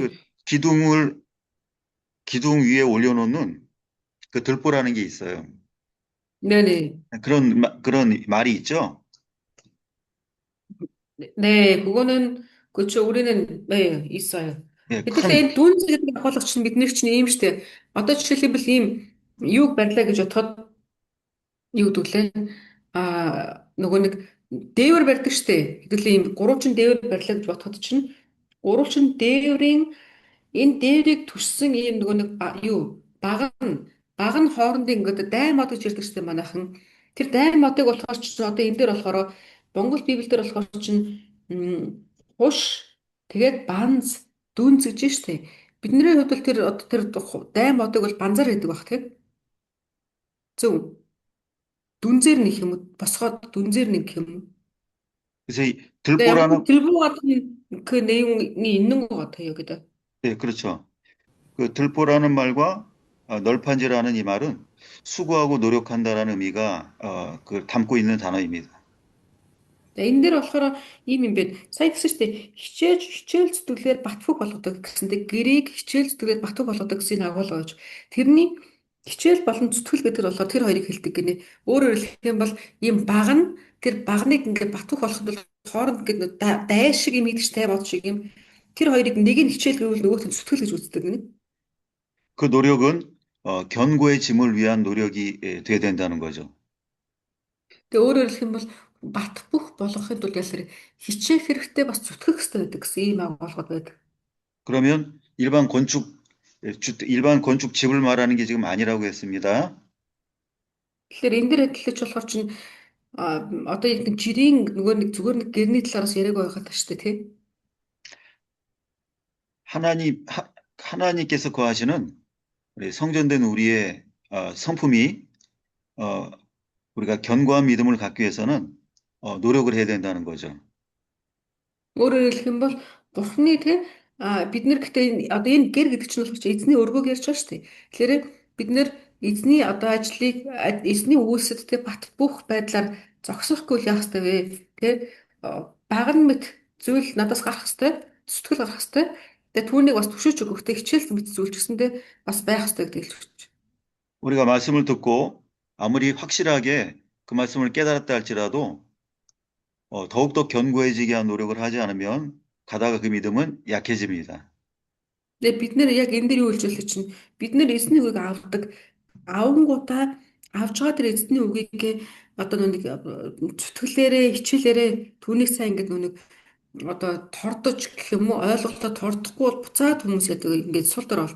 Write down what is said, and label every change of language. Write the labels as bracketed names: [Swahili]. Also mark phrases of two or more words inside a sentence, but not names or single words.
[Korean] 그 기둥 위에 올려놓는 그 들보라는 게 있어요. 네네. 그런 말이 있죠. 네, 그거는 그렇죠. 우리는 네, 있어요. 예, [Mongolian] 근데 дүнз гэдэг агуулга чинь бидний чинь ийм штэ. Одоо жишээлбэл ийм юуг барьлаа гэж бодоход юу гэвэл нөгөө нэг дээвэр барьдаг штэ. Хэдүүлээ ийм гурвалжин дээвэр барьлаа гэж бодоход чинь гурвалжин дээврийн энэ дээврийг түшсэн ийм нөгөө нэг баг нь хоорондын ингээд дай мод гэж ярьдаг штэ манайхан. Тэр дай модыг болохоор чинь одоо энэ дээр болохоор Монгол Библиэлд болохоор чинь хуш тэгээд банз дүнз гэж штэ. Бидний хувьд бол тэр дай модыг бол банзар гэдэг баг тийм. Зөв. Дүнзээр нэг юм уу? Босгоод дүнзээр нэг юм. [Korean] 그래서 이 들보라는 들보 같은 그 내용이 있는 것 같아요, 여기다. 네, 그렇죠. 그 들보라는 말과 널판지라는 이 말은 수고하고 노력한다라는 의미가 담고 있는 단어입니다. [Mongolian] Энэ дээр болохоор ийм юм байна. Сайн гэсэн шүү дээ. Хичээл зүтгэлээр батфуг болгодог гэсэндээ гэрийг хичээл зүтгэлээр батфуг болгодог гэсэн агуулга байж. Тэрний хичээл болон зүтгэл гэдэг болохоор тэр хоёрыг хэлдэг гинэ. Өөрөөр хэлэх юм бол ийм баг нь тэр багныг ингээд батфуг болоход бол хооронд ингээд дай шиг юм идэж тай бод шиг юм. Тэр хоёрыг нэг нь хичээл гэвэл нөгөөт нь зүтгэл гэж үздэг гинэ. [Korean] 그 노력은 견고해짐을 위한 노력이 돼야 된다는 거죠. [Mongolian] Тэгээ өөрөөр хэлэх юм бол бат бөх болгохын тулд ялсэр хичээх хэрэгтэй бас зүтгэх хэрэгтэй байдаг гэсэн ийм агуулгад байдаг. [Korean] 그러면 일반 건축 집을 말하는 게 지금 아니라고 했습니다. [Mongolian] Тэгэхээр энэ дээр адилж болохоор чинь одоо яг нэг жирийн нөгөө нэг зүгээр нэг гэрний талаараас яриаг байгаад байна шүү дээ тий. [Korean] 하나님께서 거하시는 우리 성전된 우리의 성품이 우리가 견고한 믿음을 갖기 위해서는 노력을 해야 된다는 거죠. [Mongolian] Өөрөөр хэлэх юм бол Бурхны тий бид нэр гэхдээ одоо энэ гэр гэдэг чинь болохоор эзний өргөөг ярьж байгаа шүү дээ. Тэгэхээр бид нэр эзний одоо ажлыг эзний үйлсэд тий бат бөх байдлаар зогсохгүй л яах ёстой вэ? Тий баган мэт зүйл надаас гарах ёстой, зүтгэл гарах ёстой. Тэгээ түүнийг бас түшиж өгөхтэй хичээл мэт зүйл ч гэсэндээ бас байх ёстой гэдгийг л хэлж. [Korean] 우리가 말씀을 듣고 아무리 확실하게 그 말씀을 깨달았다 할지라도 더욱더 견고해지게 한 노력을 하지 않으면 가다가 그 믿음은 약해집니다. [Mongolian] Тэгээ бид нэр яг энэ дээр юу хэлж байлаа чинь бид нэр эзний үгийг авдаг авангуудаа авж байгаа тэр эзний үгийг одоо нэг зүтгэлээрээ хичээлээрээ түүнийг сайн ингээд нэг одоо тордож гэх юм уу ойлголтоо тордохгүй бол буцаад хүмүүс ингээд сул дор олдог.